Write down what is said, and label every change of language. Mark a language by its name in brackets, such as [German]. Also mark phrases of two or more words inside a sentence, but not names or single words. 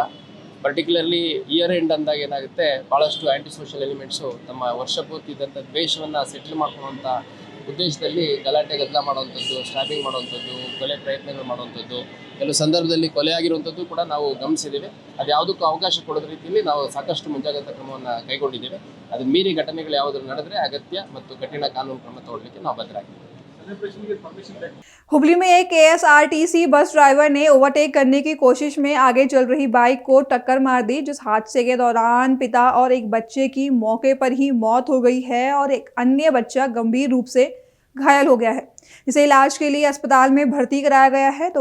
[English] particularly year end [Kannada] ಅಂದಾಗ ಏನಾಗುತ್ತೆ, ಭಾಳಷ್ಟು [English] anti social elements [Kannada] ತಮ್ಮ ವರ್ಷ ಪೂರ್ತಿ ಇದ್ದಂಥ ದ್ವೇಷವನ್ನು ಸೆಟ್ಲ್ ಮಾಡ್ಕೊಳ್ಳುವಂಥ ಉದ್ದೇಶದಲ್ಲಿ ಗಲಾಟೆ ಗದ್ದಲ ಮಾಡುವಂಥದ್ದು, ಸ್ಟ್ಯಾಬಿಂಗ್ ಮಾಡುವಂಥದ್ದು, ಕೊಲೆ ಪ್ರಯತ್ನಗಳು ಮಾಡುವಂಥದ್ದು, ಕೆಲವು ಸಂದರ್ಭದಲ್ಲಿ ಕೊಲೆ ಆಗಿರುವಂಥದ್ದು ಕೂಡ ನಾವು ಗಮನಿಸಿದ್ದೇವೆ. ಅದು ಯಾವುದಕ್ಕೂ ಅವಕಾಶ ಕೊಡೋದ ರೀತಿಯಲ್ಲಿ ನಾವು ಸಾಕಷ್ಟು ಮುಂಜಾಗ್ರತಾ ಕ್ರಮವನ್ನು ಕೈಗೊಂಡಿದ್ದೇವೆ. ಅದನ್ನ ಮೀರಿ ಘಟನೆಗಳು ಯಾವುದಾದ್ರು ನಡೆದರೆ ಅಗತ್ಯ ಮತ್ತು ಕಠಿಣ ಕಾನೂನು ಕ್ರಮ ತಗೊಳ್ಳಲಿಕ್ಕೆ ನಾವು ಬದ್ಧರಾಗಿದ್ದೇವೆ. [Hindi] हुबली में एक KSRTC [English] bus driver [Hindi] ने ओवरटेक करने की कोशिश में आगे चल रही बाइक को टक्कर मार दी, जिस हादसे के दौरान पिता और एक बच्चे की मौके पर ही मौत हो गई है और एक अन्य बच्चा गंभीर रूप से घायल हो गया है, जिसे इलाज के लिए अस्पताल में भर्ती कराया गया है।